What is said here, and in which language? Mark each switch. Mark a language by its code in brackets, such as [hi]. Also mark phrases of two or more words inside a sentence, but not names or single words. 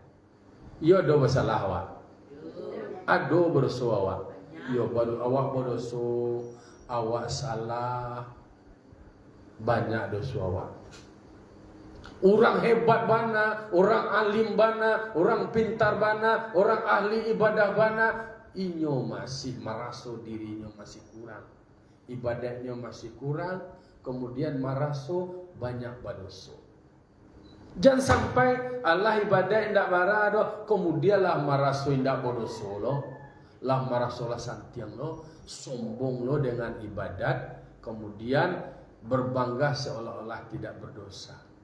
[min] Yo do bersalah awak, ado berdosa awak. Yo baru awak berdosa, awak salah, banyak dosa awak. Orang hebat bana, orang alim bana, orang pintar bana, orang ahli ibadah bana, [id] inyo masih merasa dirinya masih kurang, ibadahnya masih kurang, kemudian merasa banyak berdosa. [min] Jangan sampai Allah ibadah indak barado, kemudian lah merasa indak berdosa lo, lah merasa lah santiang lo, sombong lo dengan ibadat, [id] kemudian berbangga seolah-olah tidak berdosa.